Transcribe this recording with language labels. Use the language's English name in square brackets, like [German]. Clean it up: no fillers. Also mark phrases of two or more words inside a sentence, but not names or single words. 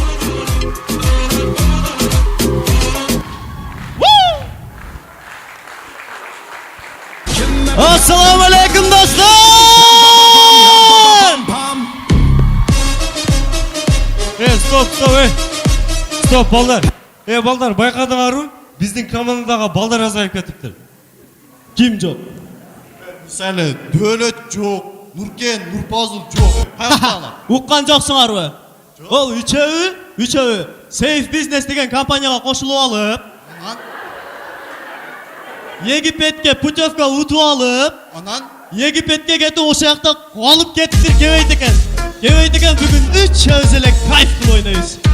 [Arabic] السلام عليكم [Kyrgyz] достор! Стоп, балдар. Балдар, байқадыңарбы? Биздин командадагы балдар азайып кетиптир. Ким жок? [Kazakh] Сәлі, Дөлөт жоқ, Нұркен, Нұрпазыл жоқ. Қаяқтаны? [Kyrgyz] Уккан жоксуңарбы? Ол үчөө Safe Business деген компанияга кошулуп алып, Египетке путевка утуп алып, Египетке кетип ошол жакта алып кетиптир, кебейт экен. Бүгүн үчөөбүз эле кайф кылып ойнойбуз.